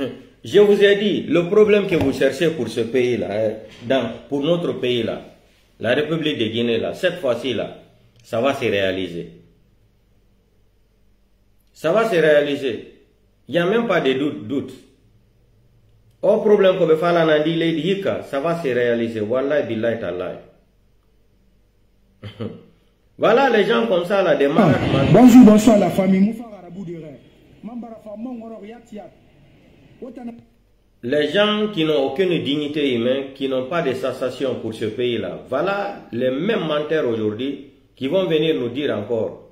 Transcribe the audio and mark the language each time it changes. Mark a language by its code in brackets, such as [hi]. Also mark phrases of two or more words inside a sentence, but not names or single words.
[fr] Je vous ai dit, le problème que vous cherchez pour ce pays-là, pour notre pays-là, la République de Guinée, là, cette fois-ci, là, ça va se réaliser. Ça va se réaliser. Il n'y a même pas de doute. Au problème que vous faites, ça va se réaliser. [ar] Wallahi billahi tallahi. [fr] Voilà les gens comme ça, là, des malades. Bonjour, bonsoir la famille. Les gens qui n'ont aucune dignité humaine, qui n'ont pas de sensation pour ce pays-là, voilà les mêmes menteurs aujourd'hui qui vont venir nous dire encore.